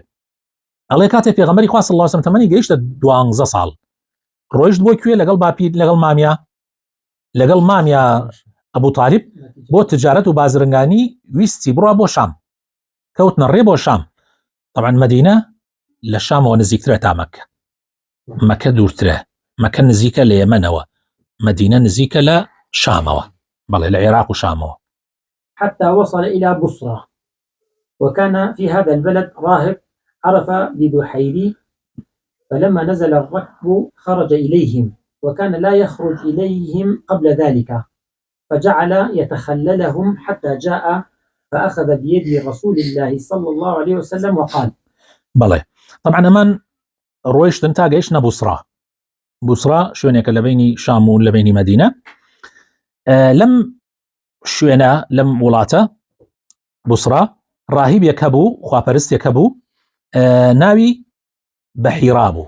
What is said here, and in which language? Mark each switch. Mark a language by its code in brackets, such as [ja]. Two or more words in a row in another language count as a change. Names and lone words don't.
[ckb] ئەڵێ کاتێک پێغەمبەری خوا [ar] صلی الله عليه وسلم [ckb] تەمەنی گەیشتە 12 ساڵ ڕۆیشت بۆ کوێ لەگەڵ باپیر لەگەڵ مامیا ئەبو طالب بۆ تجارەت و بازرگانی ویستی بڕوا بۆ شام، کەوتنە ڕێ بۆ شام. طبعا مدینە لە شامەوە نزیکترە تا مەکە، مەکە دوورترە، مەکە نزیکە لە یەمەنەوە، مدینە نزیکە لە شامەوە، بەڵێ لە عێراق و شامەوە. [ar] حتى وصل إلى بصرة، وكان في هذا البلد راهب عرف ببحيري، فلما نزل الركب خرج إليهم، وكان لا يخرج إليهم قبل ذلك، فجعل يتخللهم حتى جاء فأخذ بيد رسول الله صلى الله عليه وسلم وقال. [ckb] بەڵێ. طبعا ئەمان ڕۆیشتن تا گەیشتنە بوسرا شوێنێکە لە بینی شام و لە بینی مەدینە. لەم شوێنە لەم وڵاتە بوسرا ڕاهیبێک هەبوو، خواپەرستێک هەبوو، ناوی بەحیرا بوو.